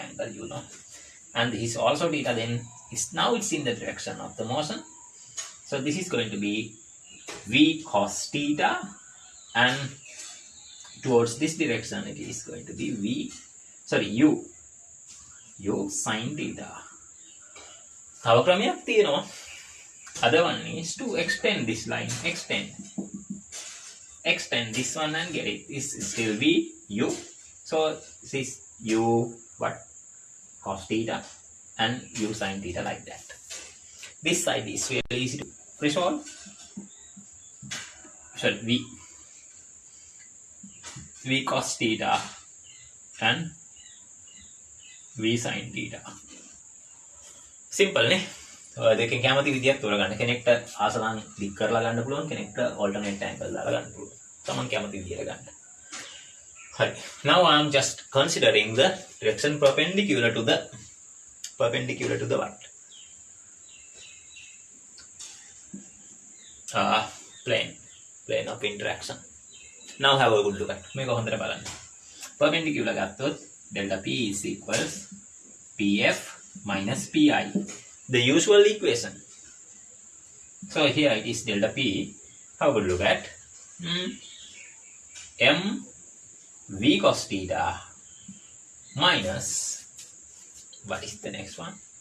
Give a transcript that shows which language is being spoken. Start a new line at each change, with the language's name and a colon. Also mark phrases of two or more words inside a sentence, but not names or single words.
English: And this is also theta, then now it's in the direction of the motion. So this is going to be v cos theta, and towards this direction it is going to be u sin theta.
Sinhala: තව ක්‍රමයක් තියෙනවා.
English: Other one is to extend this line, extend this one and get it. This is still v u. So this is u what cos theta and u sin theta like that. This side is really easy to resolve. So v cos theta and v sin theta.
Sinhala: Simple නේ. දෙකෙන් කැමති විදියක් තෝරගන්න. කෙනෙක්ට ආසනම් දික් කරලා ගන්න පුළුවන්, කෙනෙක්ට
English: alternate angle
Sinhala: දාලා ගන්න පුළුවන්. තමන් කැමති විදියට ගන්න. හරි.
English: Now I am just considering the direction perpendicular to the what? Plane of interaction. Now have a good look at.
Sinhala: මේක හොඳට බලන්න.
English: Perpendicular ගත්තොත් delta p is equals pf minus pi. The usual equation. So here it is delta p. Have a good look at m v cos theta minus what is the next one?